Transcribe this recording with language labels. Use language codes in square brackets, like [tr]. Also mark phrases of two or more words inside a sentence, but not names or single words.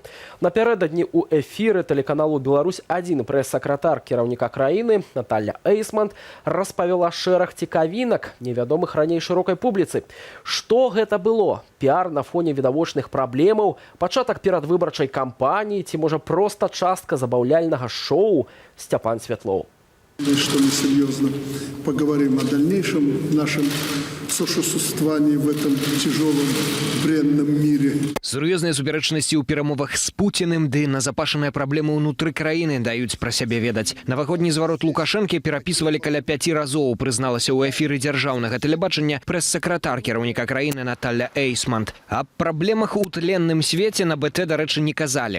[be] Напярэдадні ў эфіры тэлеканалу «Беларусь-1» прэс-сакратар кіраўніка краіны Наталья Эйсман распавяла шэраг цікавінак, невядомых раней шырокай публіцы. Што гэта было? Піар на фоне відавочных праблемаў, пачатак перадвыбарчай кампаніі ці, можа, проста частка забаўляльнага шоу? Степан Светлоў. [ru] Что мы серьезно поговорим о дальнейшем нашем сосуществовании в этом тяжелом, бренном мире. [be] Сур'ёзныя супярэчнасці ў перамовах з Пуціным ды назапашаныя праблемы ўнутры краіны даюць пра сябе ведаць. Навагодні зварот Лукашэнкі перапісвалі каля 5 разоў, прызналася ў эфіры дзяржаўнага тэлебачання прэс-сакратар кіраўніка краіны Наталля Эйсманд. Аб праблемах у тленным свеце на БТ, дарэчы, не казалі.